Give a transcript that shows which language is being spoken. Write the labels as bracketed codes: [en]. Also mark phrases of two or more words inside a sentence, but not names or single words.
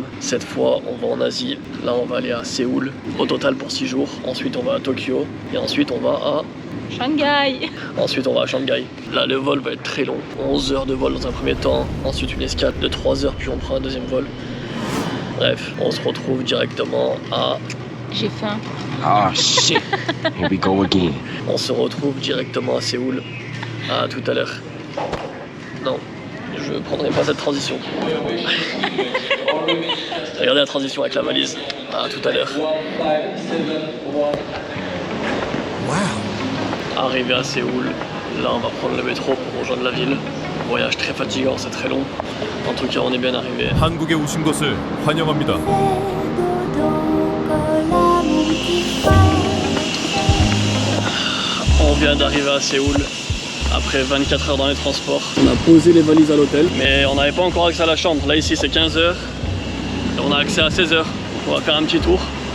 [fr] Cette fois, on va en Asie. Là, on va aller à Séoul. Au total pour 6 jours. Ensuite, on va à Tokyo. Et ensuite, on va à... Shanghai. Ensuite, on va à Shanghai. Là, le vol va être très long. 11 heures de vol dans un premier temps. Ensuite, une escale de 3 heures, puis on prend un deuxième vol. Bref, on se retrouve directement à... J'ai faim. [en] Ah, shit. Here we go again. [fr] On se retrouve directement à Séoul. À tout à l'heure. Non, je prendrai pas cette transition. Regardez la transition avec la valise. À tout à l'heure. Wow. Arrivé à Séoul, là on va prendre le métro pour rejoindre la ville. Voyage très fatigant, c'est très long. En tout cas, on est bien arrivé. [ko] 한국에 오신 것을 환영합니다. [fr] On vient d'arriver à Séoul après 24 heures dans les transports. On a posé les valises à l'hôtel, mais on n'avait pas encore accès à la chambre. Là ici c'est 15 heures et on a accès à 16 heures. On va faire un petit tour.